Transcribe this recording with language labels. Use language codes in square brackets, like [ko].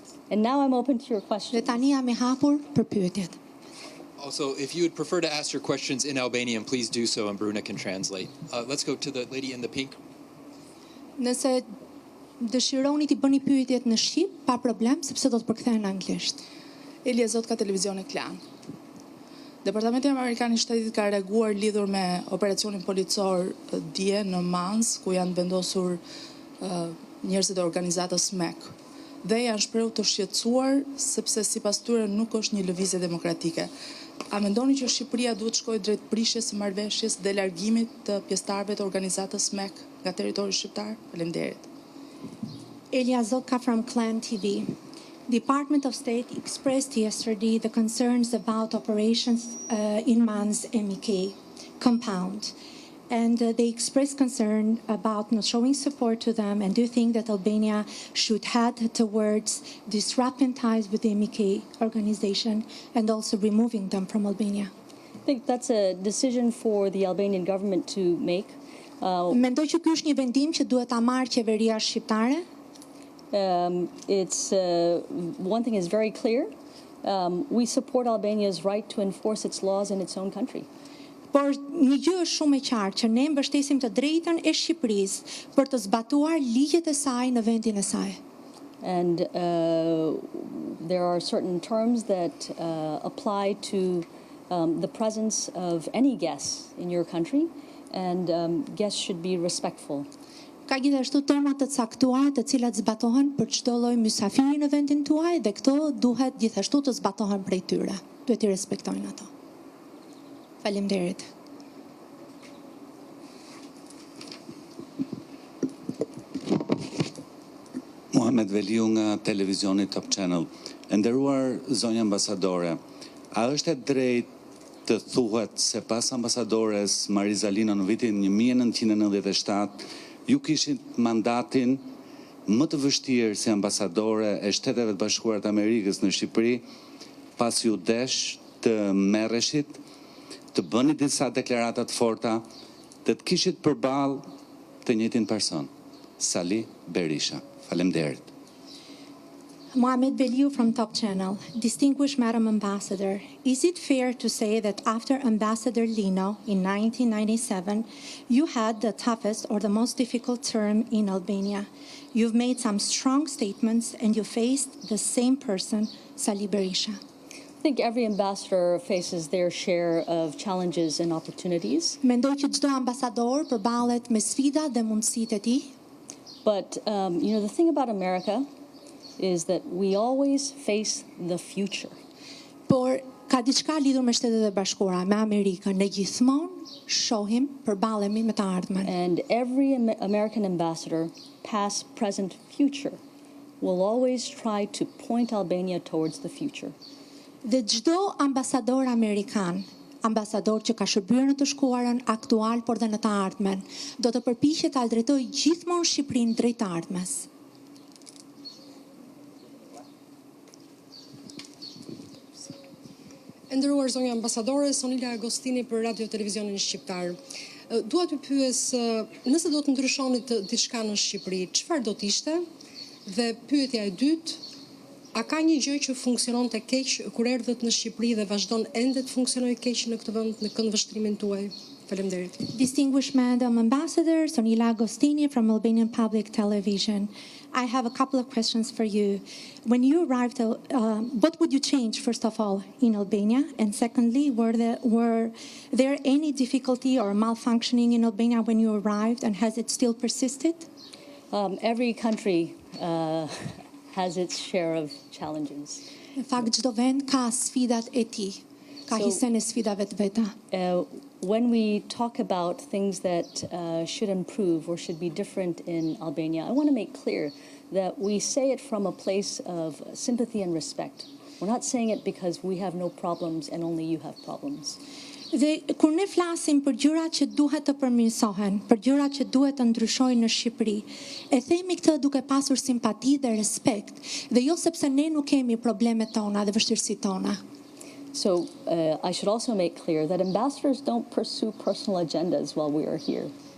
[en] And now I'm open to your questions. [sq] Dhe tani jam e hapur për pyetjet. [en] Also, if you would prefer to ask your questions in Albanian, please do so, and Bruna can translate. Let's go to the lady in the pink. [sq] Nëse dëshironi t'i bëni pyetjet në shqip, pa problem, sepse do të përkthehen në anglisht. Elja Zot ka televizioni Klan. Departamenti Amerikan i Shtetit ka reaguar lidhur me operacionin policor dje në Mans, ku janë vendosur njerëzit e organizatës MEK. Dhe janë shprehur të shqetësuar sepse sipas tyre nuk është një lëvizje demokratike. A mendoni që Shqipëria duhet shkojë drejt prishjes së marrëveshjes dhe largimit të pjesëtarëve të organizatës MEK nga territori shqiptar? Faleminderit. [en] Elia Zotka from Clan TV. Department of State expressed yesterday the concerns about operations in Mans MEK compound. And they expressed concern about not showing support to them, and do think that Albania should head towards disrupting ties with the MEK organization and also removing them from Albania. I think that's a decision for the Albanian government to make. [sq] Mendoj që ky është një vendim që duhet ta marrë qeveria shqiptare. [en] It's one thing is very clear. We support Albania's right to enforce its laws in its own country. [sq] Por një gjë është shumë e qartë që ne mbështesim të drejtën e Shqipërisë për të zbatuar ligjet e saj në vendin e saj. [en] And there are certain terms that apply to the presence of any guests in your country, and guests should be respectful. [sq] Ka gjithashtu terma të caktuara të cilat zbatohen për çdo lloj mysafiri në vendin tuaj dhe këto duhet gjithashtu të zbatohen prej tyre. Duhet i respektojnë ato. Faleminderit. Muhamet Veliu nga televizioni Top Channel. E nderuar zonja ambasadore, a është e drejtë të thuhet se pas ambasadores Marizalina në vitin 1997 ju kishit mandatin më të vështirë si ambasadore e Shteteve të Bashkuara të Amerikës në Shqipëri, pas ju desh të merreshit, të bëni disa deklaratat forta, të kishit përballë të njëjtin person, Sali Berisha. Faleminderit. [en] Mohamed Beliu from Top Channel. Distinguished Madam Ambassador, is it fair to say that after Ambassador Lino in 1997, you had the toughest or the most difficult term in Albania? You've made some strong statements and you faced the same person, Sali Berisha. I think every ambassador faces their share of challenges and opportunities. [sq] Mendoj që çdo ambasador përballet me sfida dhe mundësitë e tij. [en] But the thing about America is that we always face the future. [sq] Por ka diçka lidhur me Shtetet e Bashkuara, me Amerikën, ne gjithmonë shohim, përballemi me të ardhmen. [en] And every American ambassador, past, present, future, will always try to point Albania towards the future. [sq] Dhe çdo ambasador amerikan, ambasador që ka shërbyer në të shkuarën aktual por dhe në të ardhmen, do të përpiqet ta drejtojë gjithmonë Shqipërinë drejt të ardhmes. Nderuar zonja ambasadore, Sonila Agostini për Radio Televizionin Shqiptar. Dua t'ju pyes, nëse do të ndryshonit diçka në Shqipëri, çfarë do të ishte? Dhe pyetja e dytë, a ka një gjë që funksionon të keq kur erdhët në Shqipëri dhe vazhdon ende të funksionojë keq në këtë vend në këndvështrimin tuaj? Faleminderit. [en] Distinguished Madam Ambassador Sonila Agostini from Albanian Public Television, I have a couple of questions for you. When you arrived, what would you change, first of all, in Albania? And secondly, were there any difficulty or malfunctioning in Albania when you arrived, and has it still persisted? Every country has its share of challenges. [sq] Në fakt, çdo vend ka sfidat e tij, ka hisen e sfidave të veta. [en] When we talk about things that should improve or should be different in Albania, I want to make clear that we say it from a place of sympathy and respect. We're not saying it because we have no problems and only you have problems. [sq] Dhe kur ne flasim për gjërat që duhet të përmirësohen, për gjërat që duhet të ndryshojnë në Shqipëri, e themi këtë duke pasur simpati dhe respekt, dhe jo sepse ne nuk kemi problemet tona dhe vështirësitë tona. [en] So I should also make clear that ambassadors don't pursue personal agendas while we are here.